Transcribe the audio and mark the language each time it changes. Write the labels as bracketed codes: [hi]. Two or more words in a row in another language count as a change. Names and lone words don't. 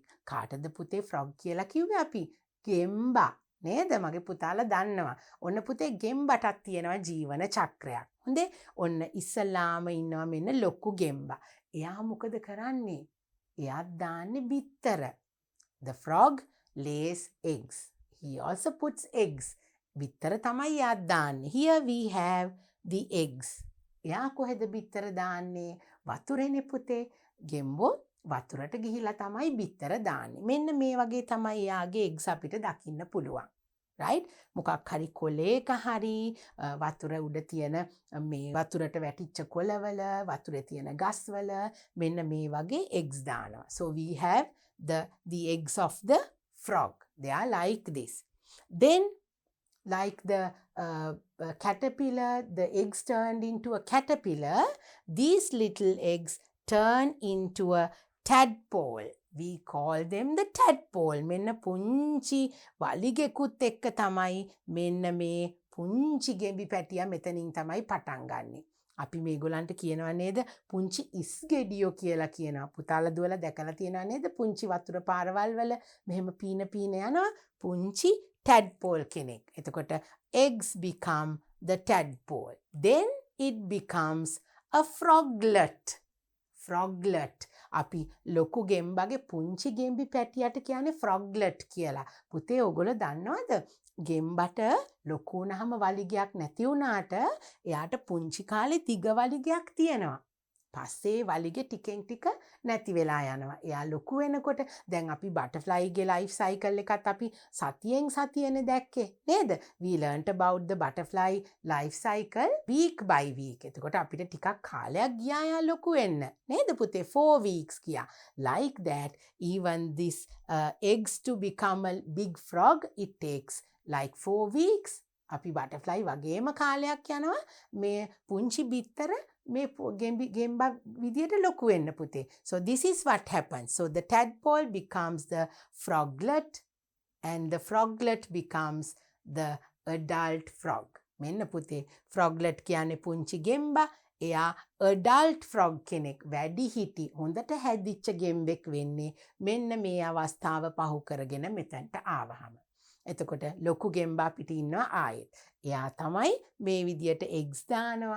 [si] කාටද පුතේ ෆ්‍රොග් කියලා කිව්වේ අපි? ගෙම්බා. නේද? මගේ පුතාලා දන්නවා. ඔන්න පුතේ ගෙම්බටත් තියෙනවා ජීවන චක්‍රයක්. හොඳේ? ඔන්න ඉස්සලාම ඉන්නවා මෙන්න ලොකු ගෙම්බා. එයා මොකද කරන්නේ? එයා දාන්නේ බිත්තර. [en] The frog lays eggs. He also puts eggs. [si] බිත්තර තමයි එයා දාන්නේ. [en] Here we have the eggs. [si] එයා කොහෙද බිත්තර දාන්නේ? වතුරේනේ පුතේ. ගෙම්බෝ වතුරට ගිහිලා තමයි බිත්තර දාන්නේ. මෙන්න මේ වගේ තමයි එයාගේ eggs අපිට දකින්න පුළුවන්. right? මොකක් හරි කොලේක හරි වතුර උඩ තියෙන මේ වතුරට වැටිච්ච කොළවල වතුරේ තියෙන ගස්වල මෙන්න මේ වගේ eggs දානවා. [en] So we have the eggs of the frog. They are like this. Then like the caterpillar, the eggs turned into a caterpillar, these little eggs turn into a tadpole. We call them the tadpole. [si] මෙන්න පුංචි වලිගෙකුත් එක්ක තමයි මෙන්න මේ පුංචි ගෙඹි පැටියා මෙතනින් තමයි පටන් ගන්නෙ. අපි මේගොල්ලන්ට කියනවා නේද පුංචි ඉස් ගෙඩියෝ කියලා කියනවා. පුතාලා දුවලා දැකලා තියෙනවා නේද පුංචි වතුර පාරවල් වල මෙහෙම පීන යනවා පුංචි tadpole කෙනෙක්. [en] එතකොට eggs become the tadpole. Then it becomes a froglet. Froglet. [si] අපි ලොකු ගෙම්බගේ පුංචි ගෙම්බි පැටියට කියන්නේ froglet කියලා. පුතේ ඔයගොල්ලෝ දන්නවද? ගෙම්බට ලොකු වුණාම වලිගයක් නැති වුණාට එයාට පුංචි කාලේ දිග වලිගයක් තියෙනවා. පස්සේ වලිගෙ ටිකෙන් ටික නැති වෙලා යනවා. එයා ලොකු වෙනකොට දැන් අපි [en] butterfly's life cycle [si] එකත් අපි සතියෙන් සතියනේ දැක්කේ නේද? [en] We learnt about the butterfly life cycle week by week. [si] එතකොට අපිට ටිකක් කාලයක් ගියා යා ලොකු වෙන්න. නේද පුතේ? 4 weeks ගියා. [en] Like that even this eggs to become a big frog it takes like 4 weeks. [si] අපි බටර්ෆ්ලයි වගේම කාලයක් යනවා මේ පුංචි බිත්තර මේ ගෙම්බා විදියට ලොකු වෙන්න පුතේ. [en] So this is what happens. So the tadpole becomes the froglet and the froglet becomes the adult frog. [si] මෙන්න පුතේ froglet කියන්නේ පුංචි ගෙම්බා. එයා [en] adult frog [si] කෙනෙක් වැඩි හිටි හොඳට හැදිච්ච ගෙම්බෙක් වෙන්නේ මෙන්න මේ අවස්ථාව පහු කරගෙන මෙතනට ආවහම. එතකොට ලොකු ගෙම්බා පිට ඉන්නවා ආයෙත්. එයා තමයි මේ විදියට eggs දානවා.